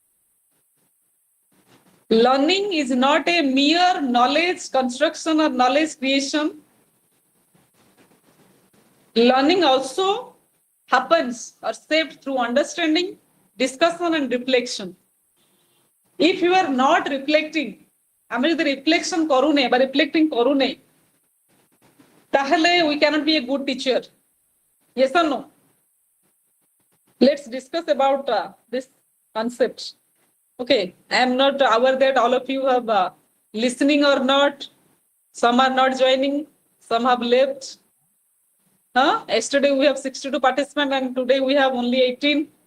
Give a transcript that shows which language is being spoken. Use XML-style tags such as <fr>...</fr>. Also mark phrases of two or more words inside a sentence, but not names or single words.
<en>Learning is not a mere knowledge construction or knowledge creation. Learning also happens or shaped through understanding, discussion, and reflection. If you are not reflecting,</en> <or>ଆମେ ଯଦି</or> <en>reflection</en> <or>କରୁନେ ବା</or> <en>reflecting</en> <or>କରୁନେ, ତାହେଲେ</or> <en>we cannot be a good teacher. Yes or no? Let's discuss about this concept. Okay, I am not aware that all of you have listening or not. Some are not joining, some have left. Yesterday we have 62 participants and today we have only 18.</en>